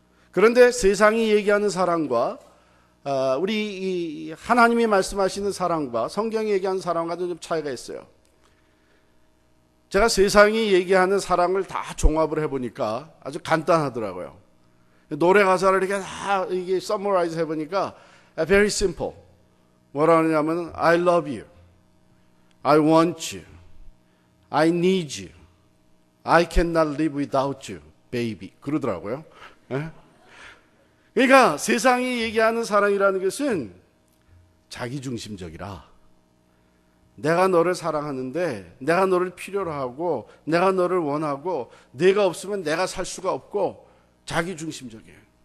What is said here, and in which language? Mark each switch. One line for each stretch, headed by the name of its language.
Korean: 그런데 세상이 얘기하는 사랑과 우리 하나님이 말씀하시는 사랑과 성경이 얘기하는 사랑과도 좀 차이가 있어요. 제가 세상이 얘기하는 사랑을 다 종합을 해보니까 아주 간단하더라고요. 노래 가사를 이렇게 다 이게 서머라이즈 해보니까
English: very simple.
Korean: 뭐라 하냐면
English: I love you, I want you, I need you, I cannot live without you, baby.
Korean: 그러더라고요. 그러니까 세상이 얘기하는 사랑이라는 것은 자기중심적이라. 내가 너를 사랑하는데 내가 너를 필요로 하고 내가 너를 원하고 내가 없으면 내가 살 수가 없고 자기중심적이에요.